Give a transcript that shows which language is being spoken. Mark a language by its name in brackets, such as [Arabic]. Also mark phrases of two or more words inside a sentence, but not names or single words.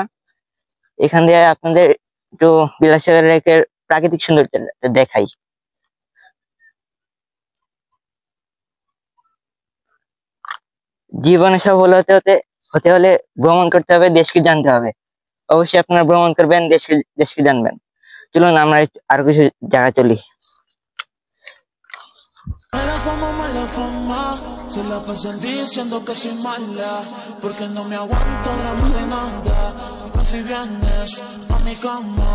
[Bangla] এখান দিয়ে আপনাদের একটু বিলাসচরা লেকের প্রাকৃতিক সৌন্দর্য দেখাই। জীবনে সফল হতে হলে ভ্রমণ করতে হবে, দেশকে জানতে হবে। অবশ্যই আপনারা ভ্রমণ করবেন, দেশকে জানবেন। চলুন আমরা আরো কিছু জায়গা চলি। [Spanish] La fama, mala fama, se la pasan diciendo que soy mala, porque no me aguanto drama de nada, así vienes a mi cama.